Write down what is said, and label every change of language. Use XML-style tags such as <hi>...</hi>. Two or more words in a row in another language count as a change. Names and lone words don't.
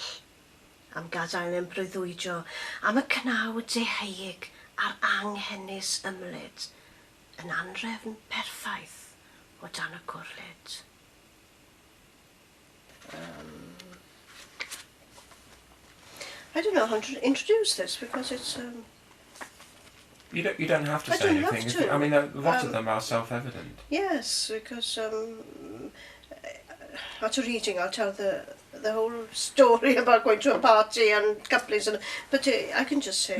<cy>Am gadael yn breuddwydio, am y cnaw deheuig a'r anghennus ymlyd, yn anrefn perffaith o dan y cwrlid.</cy> <en>I don't know how to introduce this because it's... You don't have to say anything. Have to. I mean, a lot of them are self-evident. Yes, because at a reading I'll tell the whole story about going to a party and couplings, but I can just say.</en>